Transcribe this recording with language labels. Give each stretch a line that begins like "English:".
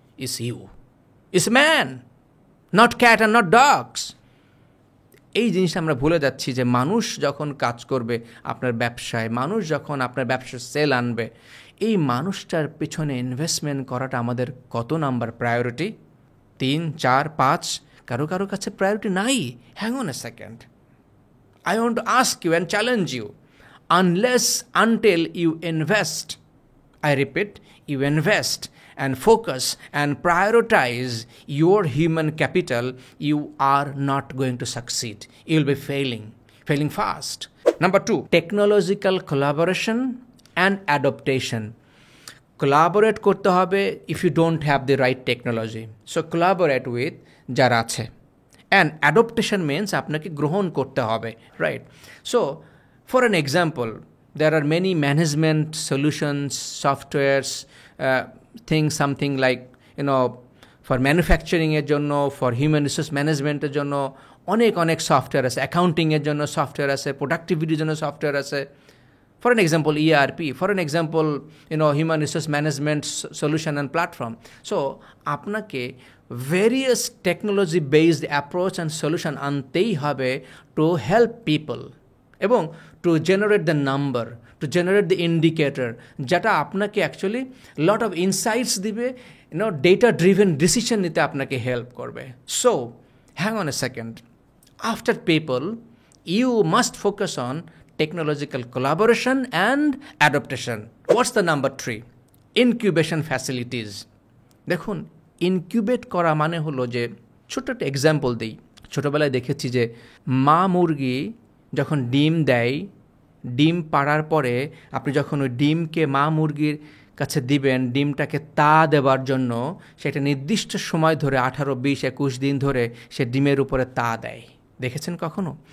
English: It's you, it's man, not cat and not dogs.
Bangla: এই জিনিসটা আমরা ভুলে যাচ্ছি যে মানুষ যখন কাজ করবে আপনার ব্যবসায়, মানুষ যখন আপনার ব্যবসার সেল আনবে, এই মানুষটার পেছনে ইনভেস্টমেন্ট করাটা আমাদের কত নাম্বার প্রায়োরিটি? 3, 4, 5। কারো কারো কাছে প্রায়োরিটি নাই।
English: Hang on a second, I want to ask you and challenge you, unless until you invest, I repeat, you invest and focus and prioritize your human capital, you are not going to succeed. You will be failing fast. Number 2, technological collaboration and adaptation. Collaborate
Bangla: করতে হবে
English: if you don't have the right technology. So collaborate with
Bangla: যারা আছে.
English: And adaptation means
Bangla: আপনাকে গ্রহণ করতে হবে, right?
English: So for an example, there are many management solutions, softwares, things, something like, for manufacturing এর জন্য, for human resource management এর জন্য
Bangla: অনেক সফটওয়্যার আছে, অ্যাকাউন্টিং এর জন্য সফটওয়্যার আছে, প্রোডাক্টিভিটির জন্য সফটওয়্যার আছে।
English: For an example, ERP, for an example, human resource management solution and platform. So আপনাকে various technology based approach and solution
Bangla: আনতেই হবে
English: to help people এবং to generate the number, to generate the indicator,
Bangla: যেটা আপনাকে
English: actually lot of insights দিবে, data driven decision
Bangla: নিতে আপনাকে
English: help করবে। So hang on a second, after people you must focus on technological collaboration and adaptation. What's the number 3? Incubation facilities.
Bangla: দেখুন, incubate করা মানে হলো যে, ছোট্ট একটা এক্সাম্পল দিই। ছোটোবেলায় দেখেছি যে মা মুরগি যখন ডিম দেয়, ডিম পাড়ার পরে আপনি যখন ওই ডিমকে মা মুরগির কাছে দিবেন, ডিমটাকে তা দেওয়ার জন্য, সেটা নির্দিষ্ট সময় ধরে 18, 20, 21 দিন ধরে সে ডিমের উপরে তা দেয়। দেখেছেন কখনো?